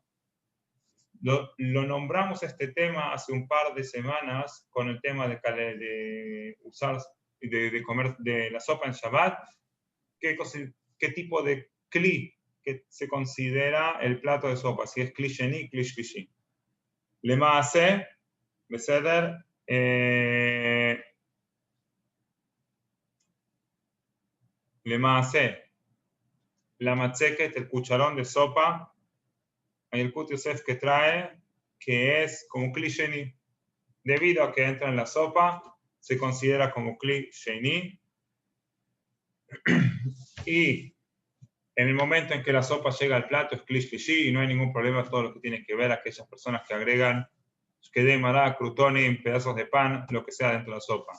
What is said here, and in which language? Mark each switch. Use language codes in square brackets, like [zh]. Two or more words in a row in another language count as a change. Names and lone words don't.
[es] Lo nombramos este tema hace un par de semanas con el tema de comer de la sopa en Shabbat. ¿Qué tipo de kli que se considera el plato de sopa? Si es [he] כלי שני, כלי שלישי. למעשה, בסדר, למעשה, [es] la matzeket, el cucharón de sopa. Hay el Kut Yosef que trae, que es como [he] כלי שני. [es] Debido a que entra en la sopa, se considera como [he] כלי שני. [es] Y en el momento en que la sopa llega al plato es [he] כלי שלישי [es] y no hay ningún problema todo lo que tiene que ver a aquellas personas que agregan [he] שקדי מרק, [es] crutonim, pedazos de pan, lo que sea dentro de la sopa.